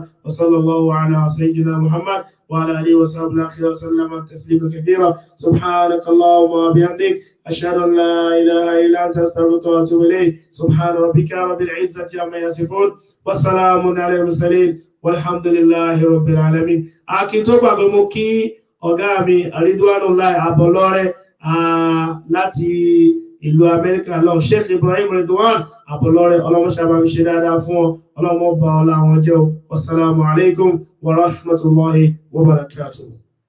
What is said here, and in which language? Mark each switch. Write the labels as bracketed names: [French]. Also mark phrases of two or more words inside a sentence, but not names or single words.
[Arabic] وصلى الله على سيدنا محمد وعلى آله وصحبه الآخرة وسلم تسليما كثيرا. سبحانك اللهم وبحمدك أشهد أن لا إله إلا أنت أستغفرك وأتوب إليك. سبحان ربك رب العزة عما يصفون والسلام على المرسلين والحمد لله رب العالمين. [Yoruba] Akíntógbà pé mo kí ọ̀gá mi Ridwanullahi Abolore láti ìlú Amẹ́ríkà lọ Sheikh Ibrahim Ridwan Abolore ọlọ́mọṣàbà fi ṣe dáadáa fún ọ ọlọ́mọba ọlá àwọn jẹ́ o. [Arabic] والسلام عليكم ورحمة الله وبركاته.